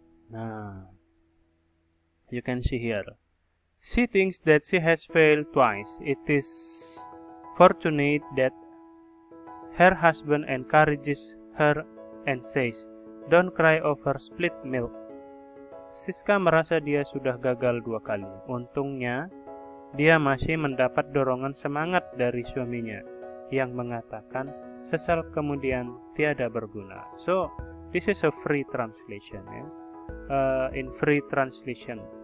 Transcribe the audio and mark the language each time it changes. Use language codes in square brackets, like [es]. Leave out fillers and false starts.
[en] Nah, you can see here. She thinks that she has failed twice. It is fortunate that her husband encourages her and says, "Don't cry over split milk." [id] Siska merasa dia sudah gagal 2 kali. Untungnya, dia masih mendapat dorongan semangat dari suaminya yang mengatakan sesal kemudian tiada berguna. [en] So, this is a free translation. Ya. In free translation.